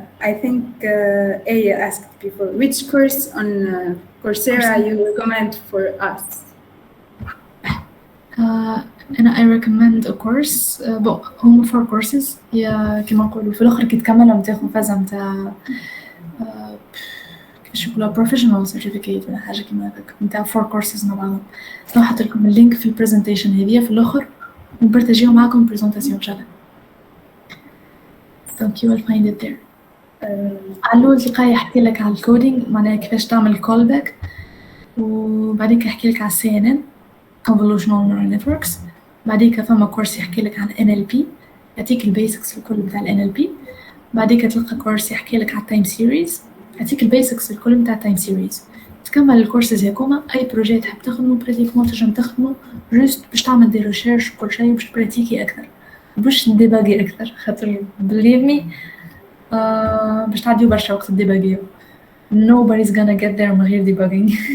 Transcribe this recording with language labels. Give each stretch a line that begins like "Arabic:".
English: I think Aya asked before which course on Coursera you recommend for us. and I recommend a course
Arabic: هم 4 courses هي كما نقولوا في الاخر كي تكملهم تاخذ فازه نتاع كيفاش يقولوا professional certificate ولا حاجه كيما هكاك نتاع 4 courses مع بعضهم. نحط لكم اللينك في البرزنتيشن هذه في الاخر ونبارطاجيو معكم برزنتاسيون ان شاء الله.
English: So you will find it there.
Arabic: علو تلقاي يحكي لك على الكودينج معناها كيفاش تعمل callback وبعديك يحكي لك على CNN convolutional neural networks. بعديك فما كورس يحكي لك عن NLP يعطيك البيسكس الكل بتاع NLP. بعديك تلقى كورس يحكي لك على time series يعطيك البيسكس الكل بتاع time series. تكمل الكورسز هكوما أي بروجي تحب تخدمه براتيكمون تنجم تخدمه جوست باش تعمل دي ريشيرش وكل شيء باش تبراتيكي أكثر باش تديباغي أكثر خاطر
English: believe me
Arabic: باش تعديو برشا وقت تديباغيو.
English: Nobody's gonna get there
Arabic: من غير
English: debugging.